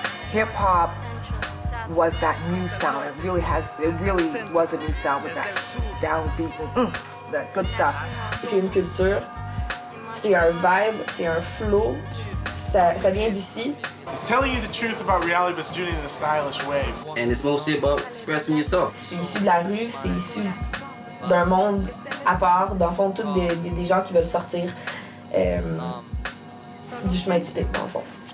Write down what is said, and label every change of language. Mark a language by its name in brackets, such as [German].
[English] Hip hop was that new sound. It really was a new sound with that downbeat, that good stuff. [French] C'est une culture, c'est un vibe, c'est un flow. Ça vient d'ici. [English] It's telling you the truth about reality, but it's doing it in a stylish way. And it's mostly about expressing yourself. [French] C'est issu de la rue, c'est issu d'un monde à part, dans le fond, tous des gens qui veulent sortir du chemin typique, dans le fond.